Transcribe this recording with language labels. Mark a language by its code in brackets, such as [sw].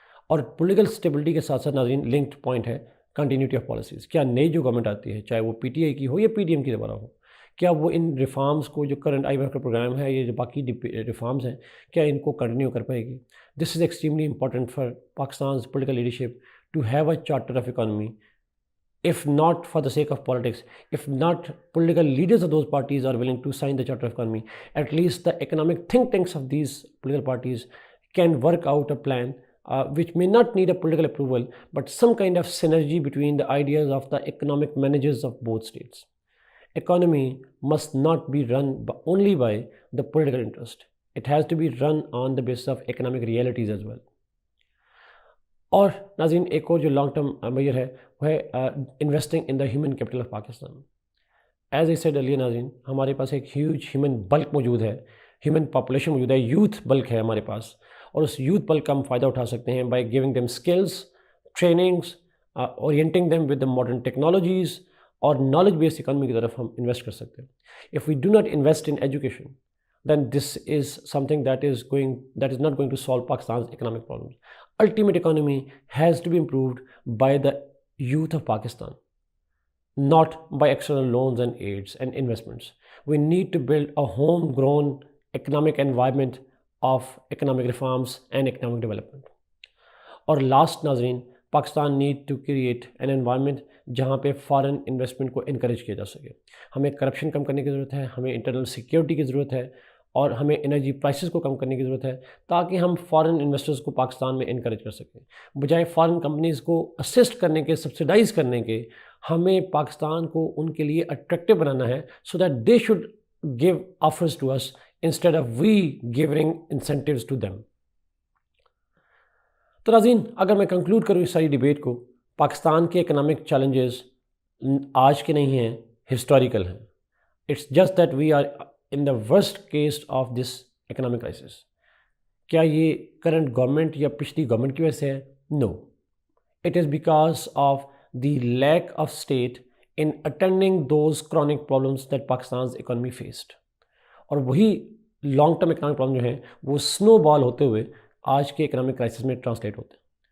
[ur] اور political stability کے ساتھ ساتھ ناظرین لنکڈ پوائنٹ ہے [en] Continuity of policies. [ur] کیا نئی جو گورنمنٹ آتی ہے، چاہے وہ پی ٹی آئی کی ہو یا پی ڈی ایم کی دوبارہ ہو، کیا وہ ان ریفارمز کو، جو کرنٹ آئی ایم ایف کا پروگرام ہے، یہ جو باقی ریفارمز ہیں، کیا ان کو کنٹینیو کر پائے گی؟ [en] This is extremely important for Pakistan's political leadership to have a charter of economy. If not for the sake of politics, if not political leaders of those parties are willing to sign the charter of economy, at least the economic think tanks of these political parties can work out a plan which may not need a political approval, but some kind of synergy between the ideas of the economic managers of both states. Economy must not be run only by the political interest. It has to be run on the basis of economic realities as well. [ur] اور ناظرین ایک اور جو long term major ہے وہ ہے [en] Investing in the human capital of Pakistan. As I said earlier [ur] ناظرین، ہمارے پاس ایک ہیوج ہیومن بلک موجود ہے، ہیومن پاپولیشن موجود ہے، یوتھ بلک ہے ہمارے پاس، اور اس یوتھ بلک کا ہم فائدہ اٹھا سکتے ہیں [en] by giving them skills, trainings, orienting them with the modern technologies, [ur] اور نالج بیسڈ اکانومی کی طرف ہم انویسٹ کر سکتے ہیں. [en] If we do not invest in education then this is something that is not going to solve Pakistan's economic problems. Ultimate economy has to be improved by the youth of Pakistan, not by external loans and aids and investments. We need to build a homegrown economic environment of economic reforms and economic development. [ur] اور last ناظرین، [en] Pakistan need to create an environment [ur] جہاں پہ foreign investment کو encourage کیا جا سکے. ہمیں corruption کم کرنے کی ضرورت ہے، ہمیں انٹرنل سیکیورٹی کی ضرورت ہے، اور ہمیں انرجی پرائسز کو کم کرنے کی ضرورت ہے تاکہ ہم فارن انویسٹرز کو پاکستان میں انکریج کر سکیں. بجائے فارن کمپنیز کو اسسٹ کرنے کے، سبسیڈائز کرنے کے، ہمیں پاکستان کو ان کے لیے اٹریکٹیو بنانا ہے [en] So that they should give offers to us instead of we giving incentives to them. [ur] تو ناظرین اگر میں کنکلوڈ کروں اس ساری ڈیبیٹ کو، پاکستان کے اکنامک چیلنجز آج کے نہیں ہیں، ہسٹوریکل ہیں. [en] It's just that we are in the worst case of this economic crisis. [ur] کیا یہ کرنٹ گورنمنٹ یا پچھلی گورنمنٹ کی وجہ سے ہے؟ [en] No, it is because of the lack of state in attending those chronic problems that Pakistan's economy faced. [ur] اور وہی لانگ ٹرم اکنامک پرابلم جو ہیں وہ سنو بال ہوتے ہوئے آج کے اکنامک کرائسس میں ٹرانسلیٹ ہوتے ہیں.